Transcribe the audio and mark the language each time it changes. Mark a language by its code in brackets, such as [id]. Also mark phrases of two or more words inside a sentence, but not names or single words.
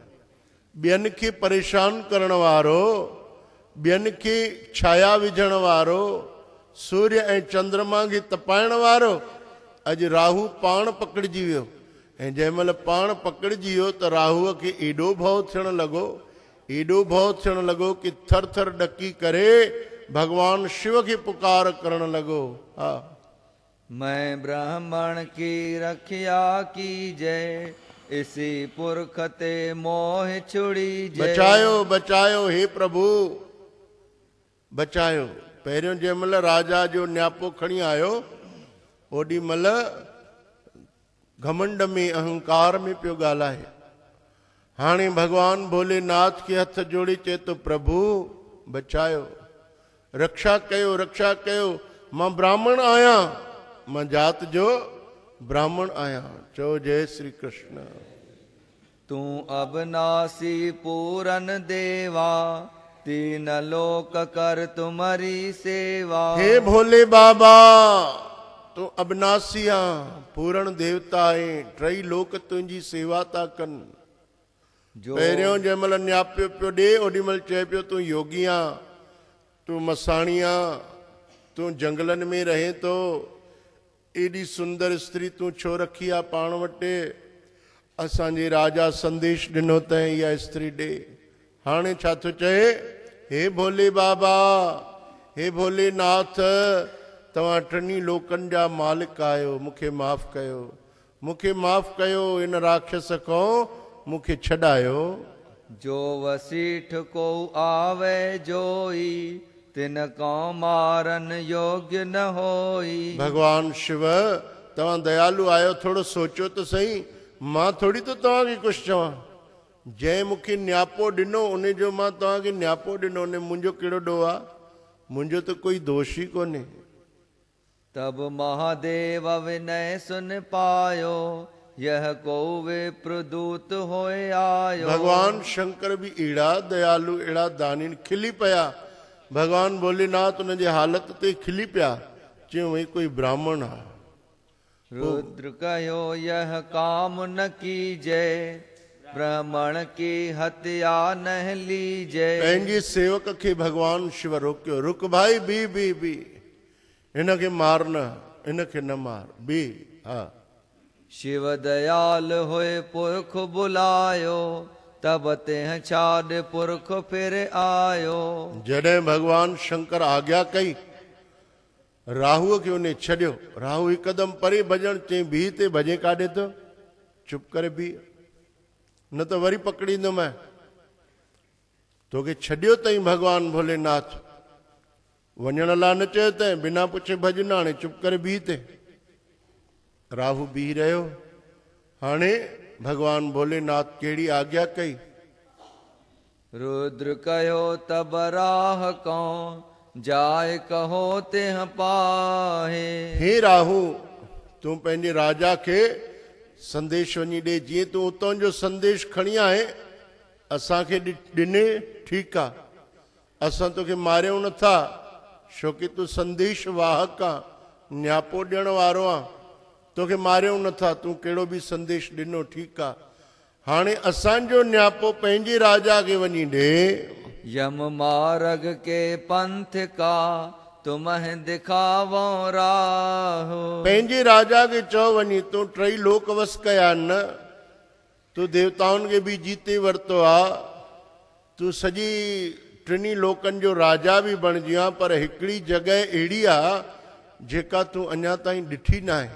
[sd] ॿियनि खे परेशान करण वारो, ॿियनि खे छाया विझण वारो, सूर्य ऐं चंद्रमा खे तपाइण वारो अॼु राहु पाण पकड़िजी वियो। ऐं जंहिं महिल पाण पकड़िजी वियो त राहुअ खे एॾो भउ थियण लॻो, एॾो भउ थियण लॻो कि थर थर ॾकी करे भगवान शिव खे पुकार करण लॻो। हा, [hi] मैं ब्राह्मण की रखिया की जय, इसी पुरख ते मोह छुड़ी जय। [sd] बचायो बचायो हे प्रभु, बचायो। पहिरियों जंहिं महिल राजा जो न्यापो खणी आयो ओॾी महिल घमंड में अहंकार में पियो ॻाल्हाए। हाणे भगवान भोलेनाथ खे हथ जोड़े चए तो प्रभु बचायो, रक्षा कयो, रक्षा कयो। मां ब्राह्मण आहियां, मां जात जो ब्राह्मण आहियां। चओ जय श्री कृष्ण। [hi] तू अबनासी पूरन देवा, तीन लोक कर तुम्हारी सेवा। [sd] हे भोले बाबा तू अबनासी आ, पूरण देवता आहे, टई लोक तुंहिंजी सेवा था कनि। पहिरियों जंहिं महिल न्यापियो पियो ॾे ओॾी महिल चए पियो तूं योगी आं, तूं मसाणी आं, तूं जंगलनि में रहे थो, एॾी सुंदर स्त्री तूं छो रखी आहे पाण वटि। असांजे राजा संदेश ॾिनो त इहा स्त्री ॾे। हाणे छा थो चए, हे भोले बाबा, हे भोलेनाथ, तव्हां टिनी लोकनि जा मालिक आहियो, मूंखे माफ़ कयो, मूंखे माफ़ कयो, इन राक्षस खां मूंखे छॾायो। [hi] जो वसीठ को आवे जोई, तिन को मारन योग्य न होई। [sd] भगवान शिव तव्हां दयालु आहियो, थोरो सोचो त सही, मां थोरी तो तव्हांखे कुझु चवां। जंहिं मूंखे न्यापो ॾिनो उन जो मां तव्हांखे न्यापो ॾिनो, उन मुंहिंजो कहिड़ो ॾोह आहे? मुंहिंजो त कोई दोष ई कोन्हे। [hi] तब महादेव विनय सुन पायो, यह को विप्रदूत होए आयो। [sd] भगवान शंकर भी अहिड़ा दयालु, अहिड़ा दानी खिली पिया। भगवान भोलेनाथ उन जे हालत ते खिली पिया, चयो वही कोई ब्राह्मण आहे। [hi] रुद्र कहो यह काम न कीजे, ब्राह्मण की हत्या न लीजे। [sd] पंहिंजे सेवक खे भगवान शिव रोकियो, रुक भाई, बी हिनखे मार न, हिनखे न मार, बी। हा, [hi] शिव दयाल होए पुरख बुलायो, तब तेह छाड़ पुरख फिर आयो। [sd] जॾहिं भगवान शंकर आज्ञा कई, राहुअ खे उन छॾियो। राहु हिकदमि परे भॼण, चई बीह ते भॼे काॾे थो, चुप करे बीह, न त वरी पकड़ींदुमि। तोखे छॾियो अथई भगवान भोलेनाथ, वञण लाइ न चयो अथई, बिना पुछे भॼ न, हाणे चुप करे बीह ते। राहु बीह रहियो। हाणे भगवान भोलेनाथ कहिड़ी आज्ञा कई? [hi] रुद्र कहो तब राह को, जाय कहो तेह पाहे। [sd] हे राहु, तूं पंहिंजे राजा खे संदेश वञी ॾे। जीअं तूं उतां जो संदेश खणी आहे असांखे ॾिने, ठीकु आहे, असां तोखे मारियूं नथा, छोकी तूं संदेश वाहक आहे, न्यापो ॾियण वारो आहे, तोखे मारियूं नथा। तूं कहिड़ो बि संदेश ॾिनो, ठीकु आहे। हाणे असांजो न्यापो पंहिंजे राजा खे वञी ॾे। [hi] यम मार्ग के पंथ का, तुम्हें दिखावो राह। [sd] पंहिंजे राजा खे चओ वञी, तूं टई लोक वस कया न, तूं देवताउनि खे बि जीते वरितो आहे, तूं सॼी टिनी लोकनि जो राजा बि बणिजी आहे, पर हिकिड़ी जॻह अहिड़ी आहे जेका तूं अञा ताईं ॾिठी न आहे।